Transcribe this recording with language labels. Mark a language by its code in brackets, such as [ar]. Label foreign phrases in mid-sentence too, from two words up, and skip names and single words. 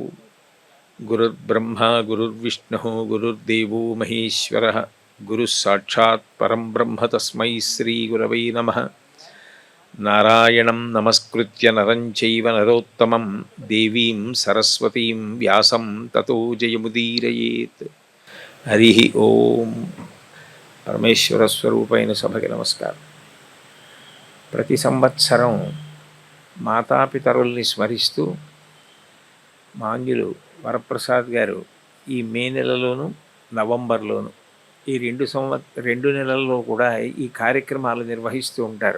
[sa] गुरुर्ब्रह्मा गुरुर्विष्णुः गुरुर्देवो महेश्वरः गुरुः साक्षात् परं ब्रह्म तस्मै श्रीगुरवे नमः। नारायणं नमस्कृत्य नरं चैव नरोत्तमं देवीं सरस्वतीं व्यासं ततो जयमुदीरयेत्। हरि ओम। [te] పరమేశ్వర స్వరూపైన సభకి నమస్కారం. ప్రతి సంవత్సరం మాతాపితరుల్ని స్మరిస్తూ మాంగ్యులు వరప్రసాద్ గారు ఈ మే నెలలోను నవంబర్లోను ఈ రెండు నెలల్లో కూడా ఈ కార్యక్రమాలు నిర్వహిస్తూ ఉంటారు.